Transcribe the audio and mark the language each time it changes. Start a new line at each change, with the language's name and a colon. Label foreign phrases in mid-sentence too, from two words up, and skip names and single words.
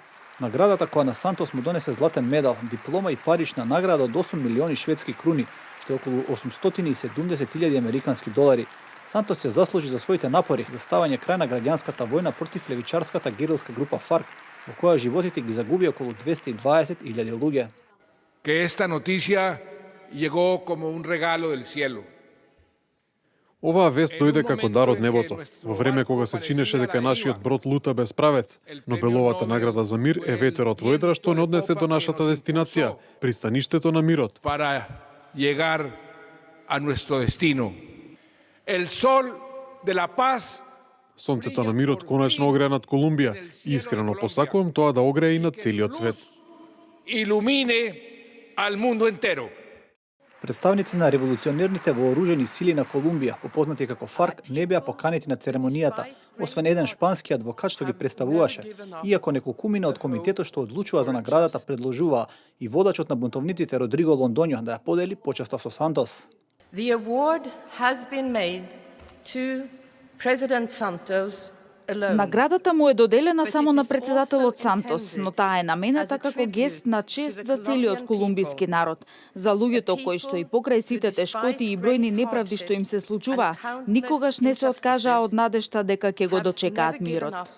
Macedonian: Наградата која на Сантос му донесе златен медал, диплома и парична награда од 8 милиони шведски круни, што е околу 870.000 американски долари. Сантос се заслужи за своите напори за ставање крај на граѓанската војна против левичарската герилска група ФАРК, во која животите ги загуби околу 220.000 луѓе.
Spanish: Que esta noticia llegó como un regalo del cielo.
Macedonian: Оваа вест дојде како дар од небото, во време кога се чинеше дека нашиот брод лута без правец. Нобеловата награда за мир е ветерот во едра што не однесе до нашата дестинација, пристаништето на мирот.
Spanish: Para llegar a nuestro destino. El sol de la paz.
Macedonian: Сонцето на мирот конечно огреа над Колумбија и искрено посакувам тоа да огрее и над целиот свет.
Spanish: Ilumine al mundo entero.
Macedonian: Представници на револуционерните вооружени сили на Колумбија, попознати како ФАРК, не беа поканети на церемонијата, освен еден шпански адвокат што ги представуваше, иако неколкумина од комитетот што одлучува за наградата предложуваа и водачот на бунтовниците Родриго Лондоњо да ја подели почеста со Сантос.
English: The award has been made to President Santos.
Macedonian: Наградата му е доделена само на председателот Сантос, но таа е намената како гест на чест за целиот колумбиски народ, за луѓето кои што и покрај сите тешкоти и бројни неправди што им се случува, никогаш не се откажаа од надежта дека ќе го дочекаат мирот.